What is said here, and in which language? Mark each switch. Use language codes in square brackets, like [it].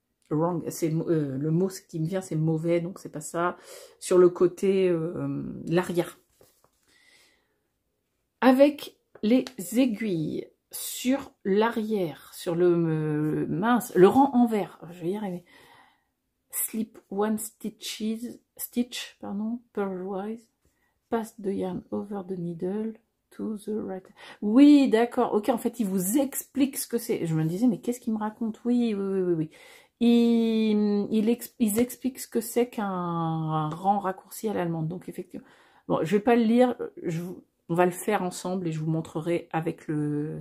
[fr] wrong, c'est le mot qui me vient, c'est mauvais, donc c'est pas ça. Sur le côté, l'arrière. Avec les aiguilles sur l'arrière, sur le mince, le rang envers, je vais y arriver. [en] Slip one stitch, pardon, purlwise, pass the yarn over the needle to the right. [fr] Oui, d'accord, ok, en fait, il vous explique ce que c'est. Je me disais, mais qu'est-ce qu'il me raconte? Oui. Ils expliquent ce que c'est qu'un rang raccourci à l'allemande. Donc, effectivement, bon, je vais pas le lire, on va le faire ensemble et je vous montrerai avec le...